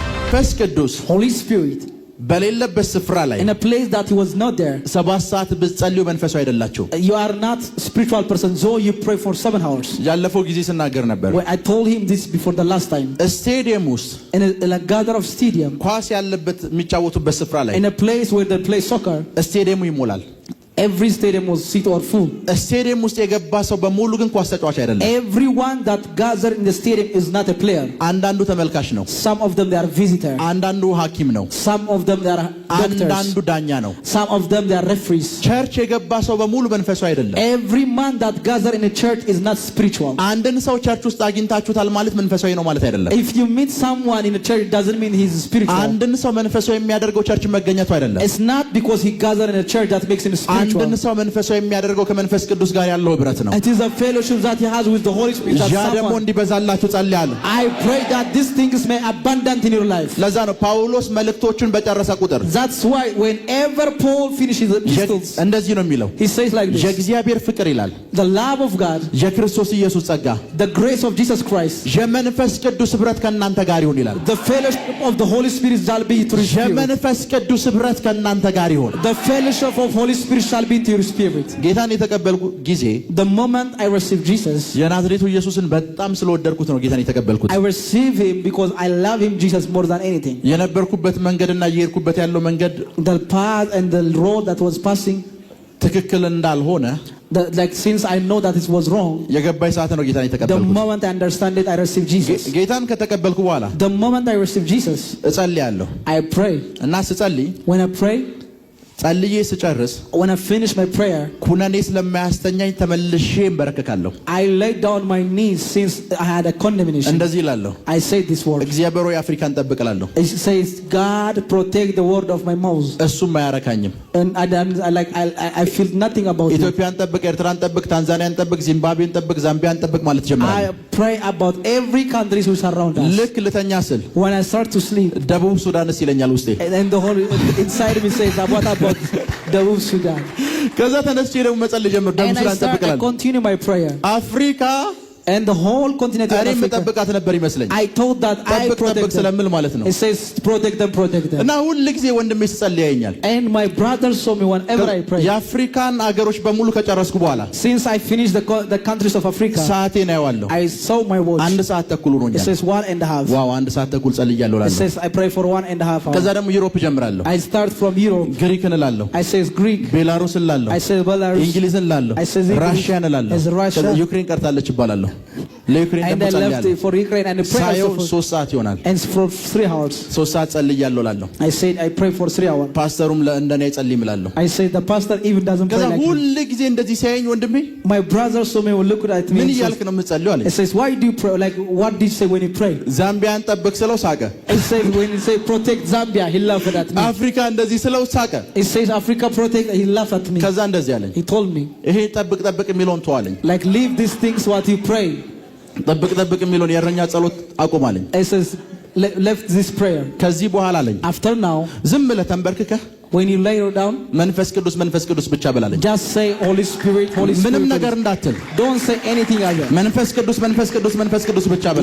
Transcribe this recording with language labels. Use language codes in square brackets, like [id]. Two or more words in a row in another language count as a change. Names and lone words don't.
[am] መንፈስ ቅዱስ [en] Holy Spirit [am] በሌለበት ስፍራ ላይ [en] in a place that he was not there [am] 7 ሰዓት ብትጸልዩ መንፈሳዊ አይደላችሁ [en] you are not spiritual person so you pray for 7 hours [am] ያለፈው ጊዜ ስናገር ነበር [en] I told him this before the last time [am] ስቴዲየም ውስጥ [en] in a gather of stadium [am] ኳስ ያለበት የሚጫወቱበት ስፍራ ላይ [en] in a place where they play soccer [am] ስቴዲየሙ ይሞላል [en] every stadium was seat or full [am] ስቴዲየም ውስጥ የገባ ሰው በሙሉ ግን ኳስ ተጫዋች አይደለም [en] everyone that gather in the stadium is not a player [am] አንዳንዱ ተመልካች ነው [en] some of them they are visitor [am] አንዳንዱ ሐኪም ነው [en] some of them they are doctors [am] አንዳንዱ ዳኛ ነው [en] some of them they are referees [am] ቸርች የገባ ሰው በሙሉ መንፈሳዊ አይደለም [en] every man that gather in a church is not spiritual [am] አንድን ሰው ቸርች ውስጥ አግኝታችሁታል ማለት መንፈሳዊ ነው ማለት አይደለም [en] if you meet someone in a church it doesn't mean he is spiritual [am] አንድን ሰው መንፈሳዊ የሚያደርገው ቸርች መገኘቱ አይደለም [en] it's not because he gather in a church that makes him spiritual [am] አንድን ሰው መንፈሳዊ የሚያደርገው ከመንፈስ ቅዱስ ጋር ያለው ህብረት ነው [en] it is a fellowship that he has with the Holy Spirit that [am] ያ ደግሞ እንዲበዛላችሁ ጸልያለሁ [en] I pray that these things may abundant in your life [am] ለዛ ነው ጳውሎስ መልእክቶቹን በጨረሰ ቁጥር [en] that's why whenever Paul finishes the epistles [am] እንደዚህ ነው የሚለው [en] he says like this [am] የእግዚአብሔር ፍቅር ይላል [en] the love of God [am] የክርስቶስ ኢየሱስ ጸጋ [en] the grace of Jesus Christ [am] የመንፈስ ቅዱስ ህብረት ከእናንተ ጋር ይሁን ይላል [en] the fellowship of the Holy Spirit shall be to you [am] የመንፈስ ቅዱስ ህብረት ከእናንተ ጋር ይሁን [en] the fellowship of Holy Spirit shall be to your spirit [am] ጌታን የተቀበልኩ ጊዜ [en] the moment I received Jesus [am] የናዝሬቱ ኢየሱስን በጣም ስለወደድኩት ነው ጌታን የተቀበልኩት [en] I received him because I love him Jesus more than anything [am] የነበርኩበት መንገድና የሄድኩበት ያለው መንገድ [en] the path and the road that was passing [am] ትክክል እንዳልሆነ [en] like since I know that it was wrong [am] የገባኝ ሰዓት ነው ጌታን የተቀበልኩት [en] the moment I understand it I received Jesus [am] ጌታን ከተቀበልኩ በኋላ [en] the moment I received Jesus [am] እጸልያለሁ [en] I pray [am] እና ስጸልይ [en] when I pray [am] ጸልዬ ስጨርስ [en] when I finish my prayer [am] ኩነኔ ስለማያስተኛኝ ተመልሼ እንበረከካለሁ [en] I lay down my knees since I had a condemnation [am] እንደዚህ ይላለሁ [en] I say this word [am] እግዚአብሔር ሆይ አፍሪካን ጠብቅላለሁ [en] it says God protect the word of my mouth [am] እሱም አያረካኝም [en] and I feel nothing about [am] ኢትዮጵያን ጠብቅ ኤርትራን ጠብቅ ታንዛኒያን ጠብቅ ዚምባብዌን ጠብቅ ዛምቢያን ጠብቅ ማለት ጀመራለሁ [en] I pray about every country who surround us [am] ልክ ልተኛ ስል [en] when I start to sleep [am] ደቡብ ሱዳንስ ይለኛል ውስጤ [en] and the whole inside me says about ደቡብ ሱዳን [am] ከዛ ተነስቼ ደግሞ መጸለይ ጀመርኩ ደቡብ ሱዳን ጠብቅላለሁ [en] I continue my prayer [am] አፍሪካ [en] and the whole continent of Africa [am] መጠበቃት ነበር ይመስለኝ [en] I thought that I protect [am] ስለምን ማለት ነው [en] it says protect them [am] እና ሁሉ ጊዜ ወንድሜ ሲጸልይ ያየኛል [en] and my brother saw me whenever I pray [am] የአፍሪካን አገሮች በሙሉ ከጨረስኩ በኋላ [en] since I finished the countries of Africa [am] ሰዓቴን አየዋለሁ [en] I saw my watch [am] 1 ሰዓት ተኩል ሆኖኛል [en] it says 1.5 [am] ዋው 1 ሰዓት ተኩል ጸልያለሁ [en] it says I pray for 1.5 hours [am] ከዛ ደግሞ ዩሮፕ ጀምራለሁ [en] I start from Europe [am] ግሪክን እላለሁ [en] I says Greek [am] ቤላሩስ እላለሁ [en] I says Belarus [am] እንግሊዝን እላለሁ ራሽያን እላለሁ ከዛ ዩክሬን ቀርታለች ይባላለሁ ለዩክሬን [en] and I left for Ukraine and pray [am] for 3 ሰዓት ይሆናል [en] and for 3 hours [am] 3 ሰዓት ጸልያለሁ እላለሁ [en] I said I pray for 3 hours [am] ፓስተሩም እንደኔ ይጸልይ እላለሁ [en] I said the pastor even doesn't pray like [am] ሁሉ ጊዜ እንደዚህ ሲያየኝ ወንድሜ [en] my brother saw me look at me [am] ምን ይያልክ ነው የምትጸልየው አለኝ [en] He says why do you pray like what did you say when you pray [am] ዛምቢያን ጠብቅ ስለው ሳቀ [en] He says when you say protect Zambia he laughed at me [am] አፍሪካ እንደዚህ ስለው ሳቀ [en] He says Africa protect he laughed at me [am] ከዛ እንደዚህ አለኝ [en] He told me [am] ይሄ ጠብቅ የሚለውን ተዋለኝ [en] like leave these things what you pray [am] ጠብቅ የሚለውን የእረኛ ጸሎት አቁማለኝ [en] He says left this prayer [am] ከዚህ በኋላ አለኝ [en] after now [am] ዝም ብለህ ተንበርክከህ [en] when you lay down [am] መንፈስ ቅዱስ ብቻ በላለኝ [en] just say Holy Spirit [am] ምንም ነገር እንዳትል [en] don't say anything other [am] መንፈስ ቅዱስ ብቻ በላለኝ